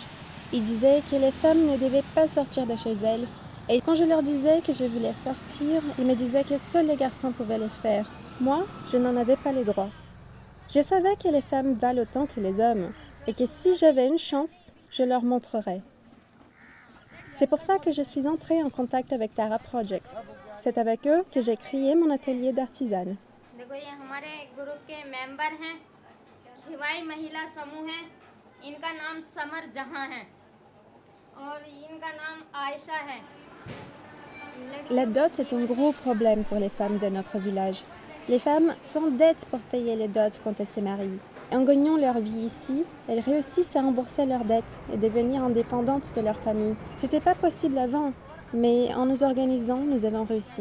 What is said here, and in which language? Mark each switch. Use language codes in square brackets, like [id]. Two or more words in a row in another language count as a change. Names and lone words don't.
[fr] Ils disaient que les femmes ne devaient pas sortir de chez elles, et quand je leur disais que je voulais sortir, ils me disaient que seuls les garçons pouvaient le faire. Moi, je n'en avais pas les droits. Je savais que les femmes valent autant que les hommes, et que si j'avais une chance, je leur montrerais. C'est pour ça que je suis entrée en contact avec Tara Project. C'est avec eux que j'ai créé mon atelier d'artisane. [hi] देखो ये हमारे ग्रुप के मेंबर हैं खिवाई महिला समूह हैं इनका नाम समर जहां है और इनका नाम आयशा है [fr] La dot est un gros problème pour les femmes de notre village. Les femmes s'endettent pour payer les dots quand elles se marient. En gagnant leur vie ici, elles réussissent à rembourser leurs dettes et devenir indépendantes de leur famille. C'était pas possible avant, mais en nous organisant, nous avons réussi.